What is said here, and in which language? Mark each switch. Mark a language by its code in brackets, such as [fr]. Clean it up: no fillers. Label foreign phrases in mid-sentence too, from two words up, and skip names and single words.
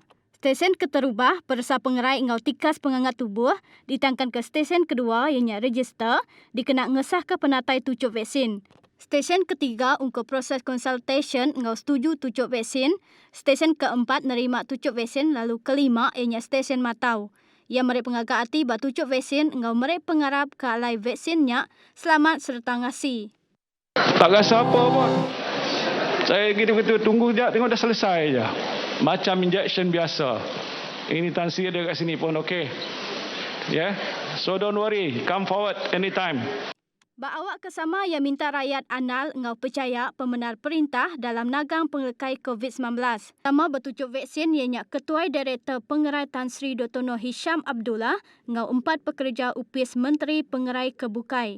[iba] Stesen keterubah persa pengerai engau tikas pengangat tubuh ditangkan ke stesen kedua ianya register dikena ngesah ke penatai tucuk vaksin. Stesen ketiga untuk proses consultation engau setuju tucuk vaksin. Stesen keempat nerima tucuk vaksin lalu kelima ianya stesen matau. Ia mereka pengagak hati batu tucuk vaksin engau mereka pengarap ke alai vaksinnya selamat serta ngasi. [ms] Tak rasa apa pun. Saya gitu-gitu tunggu sekejap tengok dah selesai je. Macam injection biasa. Ini Tan Sri ada kat sini pun okey. [en] Yeah. So don't worry, come forward anytime. [iba] Bak awak kesama yang minta rakyat anal engau percaya pembenar perintah dalam nagang pengekai COVID-19. Sama bertucuk vaksin ianya Ketua Direktur Pengerai Tan Sri Dr. Noor Hisham Abdullah engau 4 pekerja UPS Menteri Pengerai Kebukai.